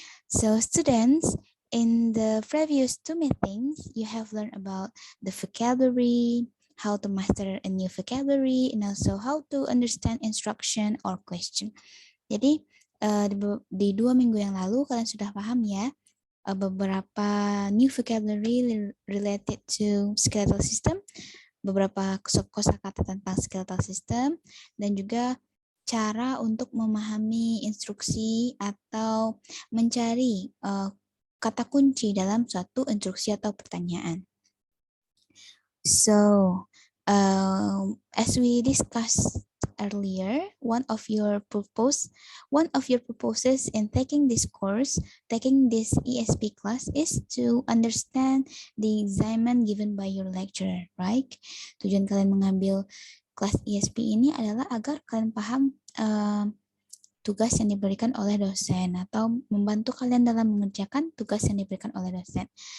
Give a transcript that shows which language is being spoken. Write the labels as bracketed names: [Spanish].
[English] So, students, in the previous two meetings, you have learned about the vocabulary, how to master a new vocabulary, and also how to understand instruction or question. [Indonesian] Jadi, di 2 minggu yang lalu, kalian sudah paham ya beberapa [English] new vocabulary related to skeletal system, [Indonesian] beberapa kosakata tentang skeletal system, dan juga cara untuk memahami instruksi atau mencari kata kunci dalam suatu instruksi atau pertanyaan. [English] So, as we discussed earlier, one of your purposes in taking this course, taking this ESP class, is to understand the assignment given by your lecturer, right? [Indonesian] Tujuan kalian mengambil kelas ESP ini adalah agar kalian paham tugas yang diberikan oleh dosen atau membantu kalian dalam mengerjakan tugas yang diberikan oleh dosen.